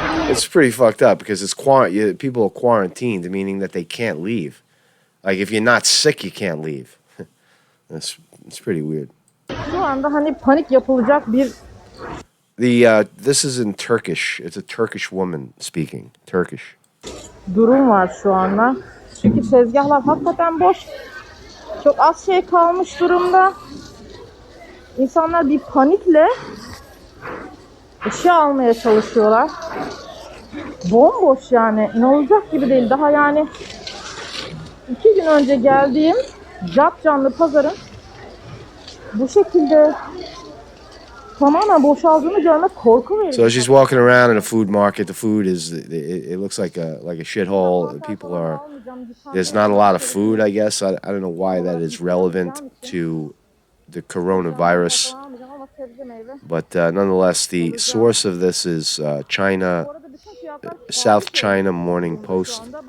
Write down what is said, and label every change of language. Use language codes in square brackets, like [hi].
[en] It's pretty fucked up because people are quarantined, meaning that they can't leave. Like if you're not sick, you can't leave. It's pretty weird. [tr] Şu anda hani panik yapılacak bir [en] This is in Turkish. It's a Turkish woman speaking Turkish. [tr] durum var şu anda. Çünkü tezgahlar hakikaten boş. Çok az şey kalmış durumda. İnsanlar bir panikle eşya almaya çalışıyorlar. Bomboş yani. İnanılacak gibi değil. Daha yani 2 gün önce geldiğim capcanlı pazarın bu şekilde tamamen boşaldığını görmek korku verici. [en] So she's walking around in a food market. The food it looks like a shithole. There's not a lot of food, I guess. I don't know why that is relevant to the coronavirus. But nonetheless, the source of this is China, South China Morning Post.